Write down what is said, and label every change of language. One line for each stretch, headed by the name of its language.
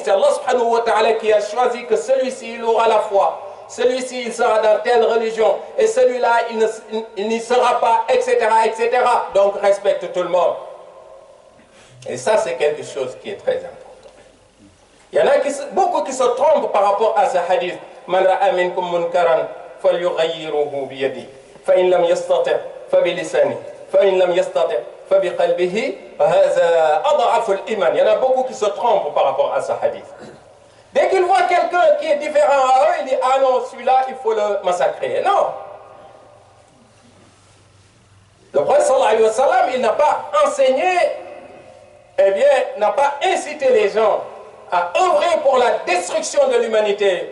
French: C'est Allah subhanahu wa ta'ala qui a choisi que celui-ci, il aura la foi. Celui-ci, il sera dans telle religion. Et celui-là, il n'y sera pas, etc., etc. Donc, respecte tout le monde. Et ça, c'est quelque chose qui est très important. Il y en a beaucoup qui se trompent par rapport à ce hadith.
Arabic: من رأى منكم منكرا فليغيره بيده فإن لم يستطع فبلسانه فإن لم يستطع فبقلبه هذا أضعف الإيمان.
French: Il y en a beaucoup qui se trompent par rapport à ce hadith. Dès qu'ils voient quelqu'un qui est différent à eux, ils disent ah non, celui-là il faut le massacrer. Non. Le prophète sallallahu alayhi wa sallam, il n'a pas enseigné, eh bien, n'a pas incité les gens à œuvrer pour la destruction de l'humanité.